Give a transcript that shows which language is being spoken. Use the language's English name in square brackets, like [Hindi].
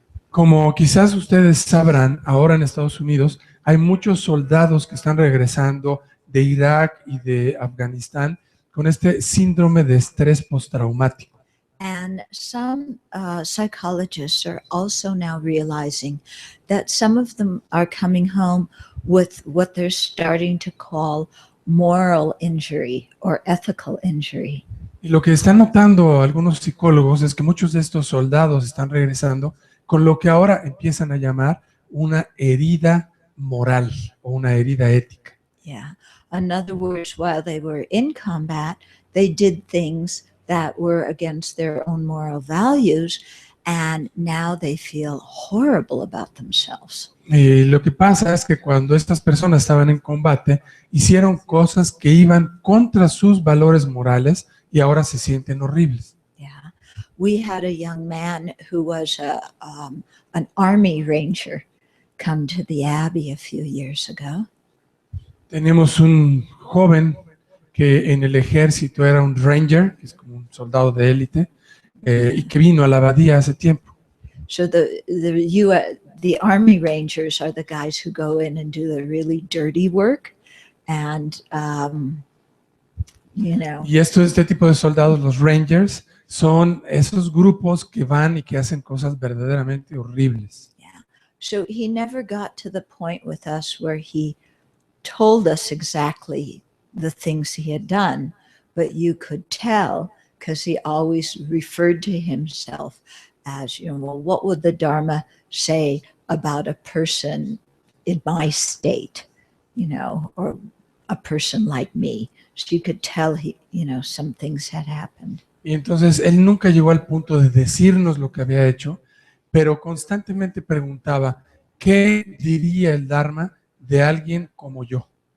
[Spanish] Como quizás ustedes sabrán, ahora en Estados Unidos hay muchos soldados que están regresando de Irak y de Afganistán con este síndrome de estrés postraumático. [English] And some psychologists are also now realizing that some of them are coming home with what they're starting to call moral injury or ethical injury. [Spanish] Y lo que están notando algunos psicólogos es que muchos de estos soldados están regresando con lo que ahora empiezan a llamar una herida moral o una herida ética. [English] Yeah. In other words, while they were in combat, they did things that were against their own moral values, and now they feel horrible about themselves. [Spanish] Lo que pasa es que cuando estas personas estaban en combate, hicieron cosas que iban contra sus valores morales y ahora se sienten horribles. [English] Yeah. We had a young man who was an army ranger come to the Abbey a few years ago. [Spanish] Tenemos un joven que en el ejército era un ranger, que es como un soldado de élite, y que vino a la abadía hace tiempo. [English] So the army rangers are the guys who go in and do the really dirty work, and [Spanish] Y este tipo de soldados, los rangers, son esos grupos que van y que hacen cosas verdaderamente horribles. [English] Yeah. So he never got to the point with us where he told us exactly the things he had done, but you could tell because he always referred to himself as, well, what would the Dharma say about a person in my state, or a person like me? So you could tell some things had happened. [Spanish] Y entonces él nunca llegó al punto de decirnos lo que había hecho, pero constantemente preguntaba, ¿qué diría el Dharma de alguien como yo?